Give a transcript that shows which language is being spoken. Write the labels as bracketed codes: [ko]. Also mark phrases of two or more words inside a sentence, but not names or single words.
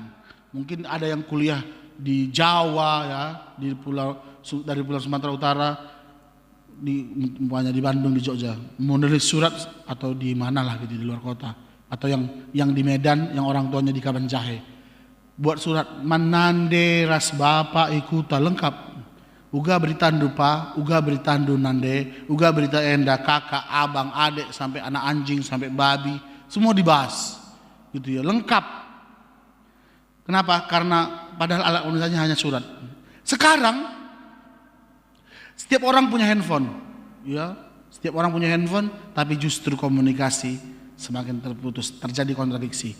[id] Mungkin ada yang kuliah di Jawa ya, dari Pulau Sumatera Utara, di Bandung, di Jogja, menulis surat atau di mana lah gitu, di luar kota, atau yang di Medan yang orang tuanya di Kabanjahe. [btx] Buat surat manande ras bapak ikuta lengkap. Uga beritandu pa, uga beritandu nande, uga berita enda kakak, abang, adik, [id] sampai anak anjing, sampai babi, semua dibahas. Gitu ya, lengkap. Kenapa? Karena padahal alat komunikasinya hanya surat. Sekarang setiap orang punya handphone, ya. Setiap orang punya handphone, tapi justru komunikasi semakin terputus, terjadi kontradiksi.